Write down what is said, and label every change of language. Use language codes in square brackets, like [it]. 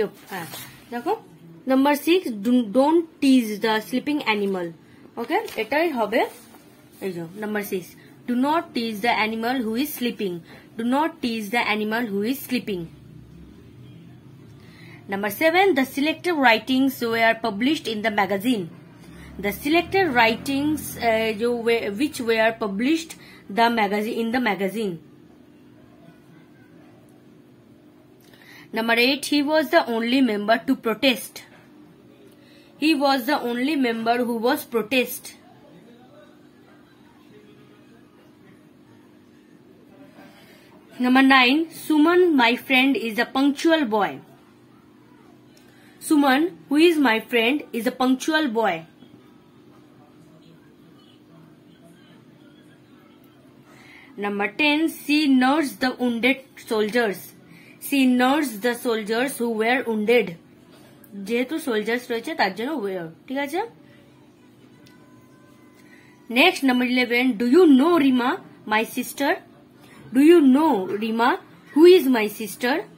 [bn] হ্যাঁ দেখো [en] Number 6, don't tease the sleeping animal. Okay, [bn] এটাই হবে এই যে [en] Number 6, do not tease the animal who is sleeping. Do not tease the animal who is sleeping. Number 7, the selected writings were published in the magazine. The selected writings which were published in the magazine. Number 8, he was the only member to protest. He was the only member who was protest. Number 9, Suman, my friend, is a punctual boy. Suman, who is my friend, is a punctual boy. Number 10, she nursed the wounded soldiers. She nursed the soldiers who were wounded. [bn] যেহেতু soldiers রয়েছে তার জন্য war. ঠিক আছে, [en] Next number 11, do you know Rima my sister. Do you know Rima who is my sister.